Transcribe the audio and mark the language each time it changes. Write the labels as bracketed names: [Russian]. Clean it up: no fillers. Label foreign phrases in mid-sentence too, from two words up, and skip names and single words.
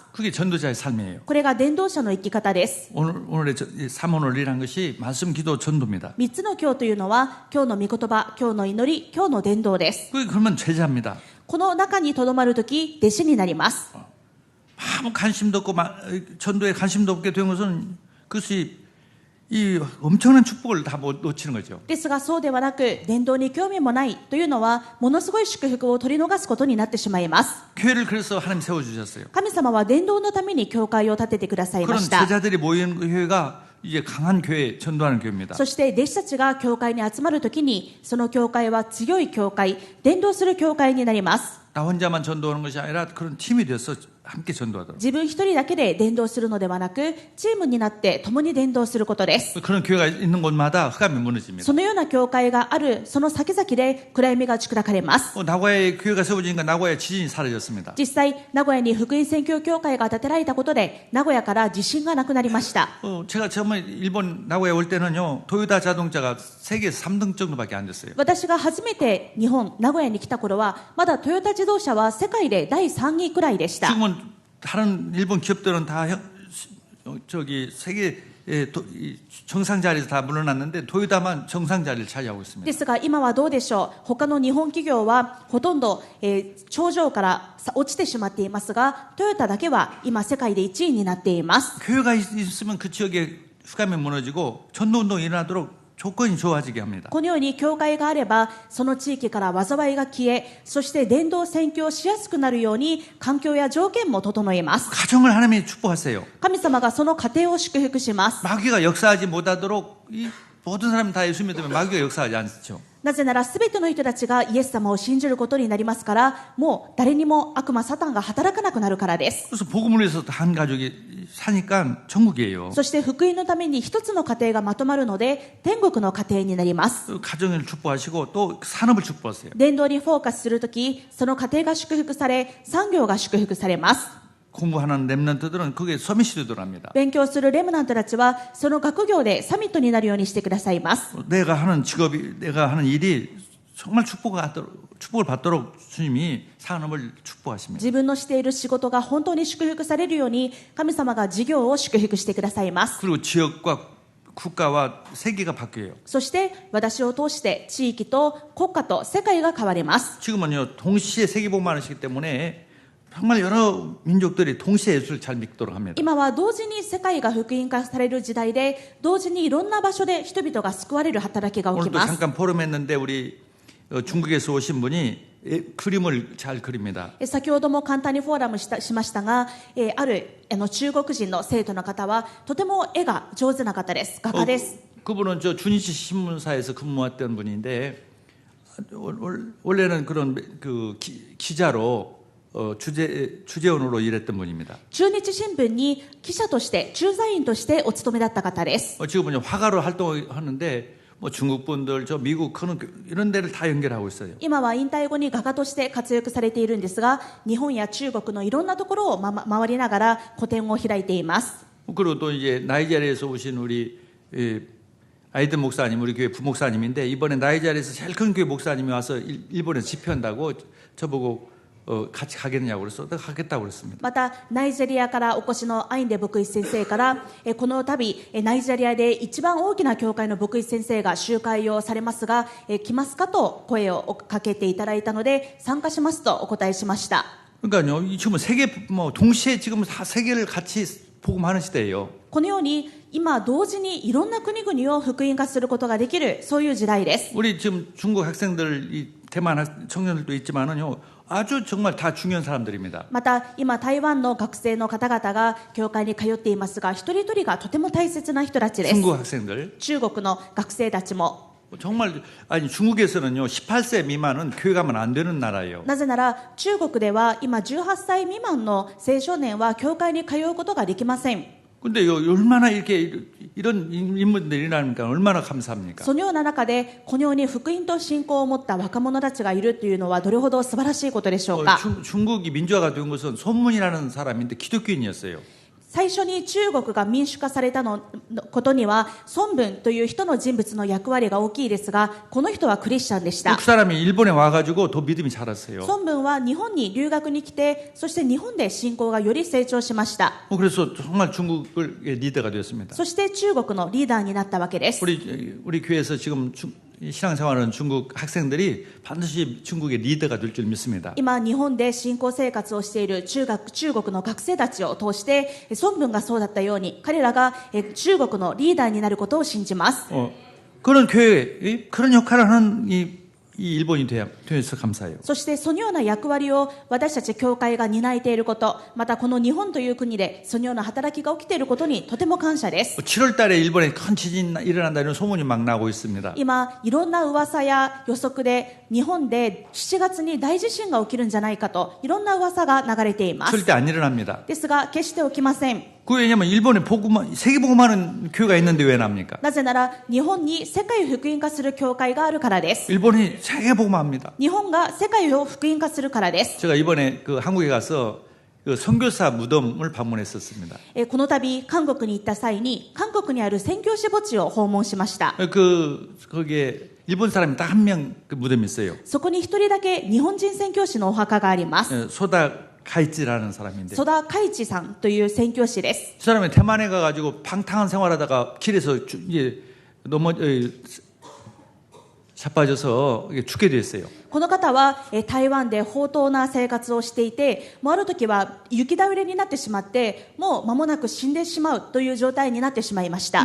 [Korean] 그게 전도자의 삶이에요. [Japanese] これが伝道者の生き方です。 [Korean] 오늘의 3원원리라는 것이 말씀, 기도, 전도입니다. [Japanese] 3 つの今日というのは、今日の御言葉、今日の祈り、今日の伝道です。 [Korean] 그게 그러면 제자입니다. [Japanese] この中にとどまるとき、弟子になります。 [Korean] 아무 관심도 없고 전도에 관심도 없게 된 것은 그것이 이 엄청난 축복을 다 놓치는 거죠. [Japanese] ですがそうではなく、伝道に興味もないというのは、ものすごい祝福を取り逃すことになってしまいます。 [Korean] 교회를 그래서 하나님 세워주셨어요. [Japanese] 神様は伝道のために教会を建ててくださいま [Korean] 그런 [Japanese] した。 [Korean] 제자들이 모이는 그 교회가 이제 강한 교회, 전도하는 교회입니다. [Japanese] そして弟子たちが教会に集まるときに、その教会は強い教会、伝道する教会になります。 [Korean] 나 혼자만 전도하는 것이 아니라 그런 팀이 되어서 함께 전도하도록. [Japanese] 自分一人だけで伝道するのではなく、チームになって共に伝道することです。 [Korean] 그런 교회가 있는 곳마다 흑암이 무너집니다. [Japanese] そのような教会がある、その先々で暗闇が打ち砕かれます。 [Korean] 나고야에 교회가 세워지니까 나고야의 지진이 사라졌습니다. [Japanese] 実際、名古屋に福音宣教教会が建てられたことで、名古屋から地震がなくなりました。 [Korean] 제가 처음에 일본 나고야 올 때는요, 토요타 자동차가 세계 3등 정도밖에 안 됐어요. [Japanese] 私が初めて日本、名古屋に来た頃は、まだトヨタ自動車は世界で第3位くらいでした。 [Korean] 지금은 다른 일본 기업들은 다 세계 정상 자리에서 다 물러났는데 토요타만 정상 자리를 차지하고 있습니다. [Japanese] ですが今はどうでしょう。他の日本企業はほとんど、頂上から落ちてしまっていますが、トヨタだけは今世界で1位になっています。 [Korean] 교회가 있으면 그 지역에 흑암이 무너지고 전도운동이 일어나도록 조건이 좋아지게 합니다. [Japanese] このように教会があれば、その地域から災いが消え、そして伝道宣教しやすくなるように環境や条件も整えます。 [Korean] 가정을 하나님이 축복하세요. [Japanese] 神様がその家庭を祝福します。 [Korean] 마귀가 역사하지 못하도록 이 모든 사람이 다 예수 믿으면 마귀가 역사하지 않죠. [Japanese] なぜなら全ての人たちがイエス様を信じることになりますから、もう誰にも悪魔サタンが働かなくなるからです。 [Korean] 그래서 복음을 위해서 한 가족이 사니까 천국이에요. [Japanese] そして福音のために一つの家庭がまとまるので、天国の家庭になります。 [Korean] 가정을 축복하시고 또 산업을 축복하세요. [Japanese] 伝道にフォーカスするとき、その家庭が祝福され、産業が祝福されます。 [Korean] 공부하는 랩런트들은 그게 서밋시도를 합니다. [Japanese] 勉強するレムナントたちは、その学業でサミットになるようにしてくださいます。 [Korean] 내가 하는 직업이, 내가 하는 일이 정말 축복을 받도록 주님이 산업을 축복하십니다. [Japanese] 自分のしている仕事が本当に祝福されるように、神様が事業を祝福してくださいます。 [Korean] 그리고 지역과 국가와 세계가 바뀌어요. [Japanese] そして私を通して地域と国家と世界が変わります。 [Korean] 지금은요, 동시에 세계복음을 하시기 때문에 정말 여러 민족들이 동시에 예수를 잘 믿도록 합니다. [Japanese] 今は同時に世界が福音化される時代で、同時にいろんな場所で人々が救われる働きが起き [Korean] 오늘도 [Japanese] ます。 [Korean] 잠깐 포럼했는데 우리 중국에서 오신 분이 그림을 잘 그립니다. [Japanese] 先ほども簡単にフォーラムしましたが、ある中国人の生徒の方はとても絵が上手な方です。画家です。 [Korean] 그분은 저 주니치 신문사에서 근무했던 분인데 원래는 그런 그 기자로 주재원으로 일했던 분입니다. [Japanese] 中日新聞に記者として駐在員としてお勤めだった方です。 [Korean] 지금은 화가로 활동하는데 뭐 중국 분들, 저 미국 이런 데를 다 연결하고 있어요. [Japanese] 今は引退後に画家として活躍されているんですが、日本や中国のいろんなところを回りながら個展を開いています。 [Korean] 그리고 또 이제 나이지리아에서 오신 우리 아이든 목사님, 우리 교회 부목사님인데 이번에 나이지리아에서 제일 큰 교회 목사님이 와서 일본에서 집회한다고 저보고 같이 가겠냐고 그래서 내가 가겠다고 그랬습니다. [Japanese] またナイジェリアからお越しのアインデ牧師先生からこの度ナイジェリアで一番大きな教会の牧師先生が集会をされますが来ますかと声をかけていただいたので参加しますとお答えしました。 [Korean] 그러니까요, 지금 세계 뭐 동시에 지금 다 세계를 같이 복음하는 시대예요. [Japanese] このように今同時にいろんな国々を福音化することができるそういう時代です。 [Korean] 우리 지금 중국 학생들, 이 대만 청년들도 있지만은요, 아주 정말 다 중요한 사람들입니다. [Japanese] また今台湾の学生の方々が教会に通っていますが一人一人がとても大切な人たちです。 [Korean] 중국 학생들. [Japanese] 中国の学生たちも [Korean] 정말 아니 중국에서는요 18세 미만은 교회 가면 안 되는 나라예요. [Japanese] なぜなら中国では今18歳未満の青少年は教会に通うことができません。 [Korean] 근데 얼마나 이렇게 이런 인물들이 일어나니까 얼마나 감사합니까? [Japanese] そのような中でこのように福音と信仰を持った若者たちがいるというのはどれほど素晴らしいことでしょうか。 [Korean] 중국이 민주화가 된 것은 손문이라는 사람인데 기독교인이었어요. [Japanese] 最初に中国が民主化されたことには孫文という人の人物の役割が大きいですがこの人はクリスチャンでした。 [Korean] 그 사람이 일본에 와가지고 더 믿음이 자랐어요. [Japanese] 孫文は日本に留学に来てそして日本で信仰がより成長しました。 [Korean] 그래서 정말 중국의 리더가 되었습니다. [Japanese] そして中国のリーダーになったわけです。 [Korean] 우리 교회에서 지금 신앙생활하는 중국 학생들이 반드시 중국의 리더가 될 줄 믿습니다. [Japanese] 今日本で信仰生活をしている中国の学生たちを通して孫文がそうだったように彼らが中国のリーダーになることを信じます。 [Korean] 그런 교회, 그런 역할을 하는 이 일본이 되어서 감사해요. [Japanese] そしてそのような役割を私たち教会が担えていること、またこの日本という国でそのような働きが起きていることにとても感謝です。 [Korean] 7월 달에 일본에 큰 지진이 일어난다는 소문이 막 나고 있습니다. [Japanese] 今いろんな噂や予測で日本で7月に大地震が起きるんじゃないかといろんな噂が流れています。 [Korean] 절대 안 일어납니다. [Japanese] ですが決して起きません。 [Korean] 그 왜냐면 일본에 세계 복음하는 교회가 있는데 왜 납니까? [Japanese] なぜなら日本に世界を福音化する教会があるからです。 [Korean] 일본이 세계 복음합니다. [Japanese] 日本が世界を福音化するからです。 [Korean] 제가 이번에 그 한국에 가서 그 선교사 무덤을 방문했었습니다. [Japanese] この度韓国に行った際に韓国にある宣教師墓地を訪問しました。 [Korean] 거기에 일본 사람이 딱 한 명 그 무덤이 있어요. [Japanese] そこに一人だけ日本人宣教師のお墓があります。 [Korean] 소다 카이치라는 사람인데. [Japanese] ソダカイチさんという宣教師です。 [Korean] 그 사람이 대만에 가가지고 방탕한 생활하다가 길에서 이제 자빠져서 죽게 됐어요. [Japanese] この方は台湾で放蕩な生活をしていて、もうある時は雪倒れになってしまって、もう間もなく死んでしまうという状態になってしまいました。